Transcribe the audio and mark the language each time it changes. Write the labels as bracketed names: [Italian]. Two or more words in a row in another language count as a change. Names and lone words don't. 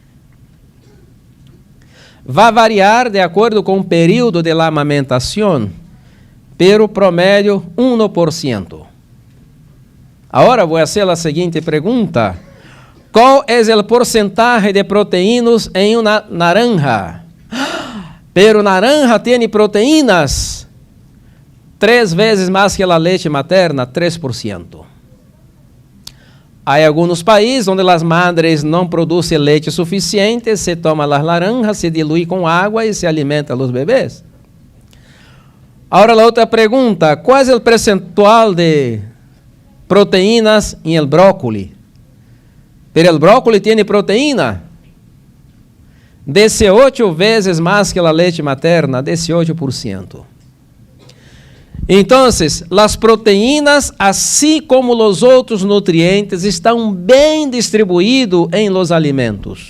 [Portuguese] Vai variar de acordo com o período [Spanish] de la [Portuguese] amamentação, [Spanish] pero promédio [Portuguese] 1%. Agora vou fazer a seguinte pergunta: qual é o porcentagem de proteínas em uma naranja? Pero naranja tem proteínas 3 vezes mais que a leite materna, 3%. Há alguns países onde as madres não produzem leite suficiente, se toma as laranjas, se dilui com água e se alimenta os bebês. Agora a outra pergunta, qual é o percentual de proteínas em [Spanish] el brócoli? Pero el brócoli [Portuguese] tem proteína 18 vezes mais que a leite materna, 18%. Então, as proteínas, assim como os outros nutrientes, estão bem distribuídos em [Spanish] los alimentos.